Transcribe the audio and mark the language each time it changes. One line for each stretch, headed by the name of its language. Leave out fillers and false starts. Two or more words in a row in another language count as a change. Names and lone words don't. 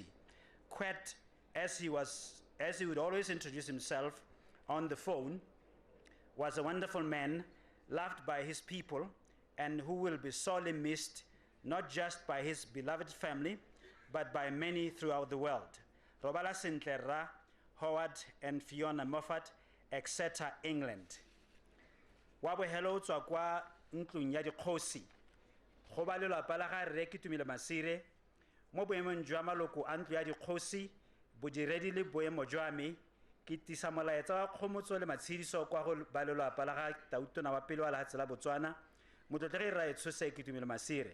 English: Kwet, as he would always introduce himself on the phone, was a wonderful man, loved by his people, and who will be sorely missed, not just by his beloved family, but by many throughout the world. Robala Sintlerra, Howard and Fiona Moffat, etc., England.
Tswana: Wabo hello tswa kwa ntlong ya dikgosi. Go ba lelapa la ga Rre KETUMILE MASIRE mo boemong jwa maloko a ntlo ya dikgosi, bodiredi le boemo jwa me, ke tisa molaetsa wa kgomotso le matshediso kwa go ba lelapa la ga Tautona wa pele wa lefatshe la Botswana, motlotlegi Raetsho se KETUMILE MASIRE.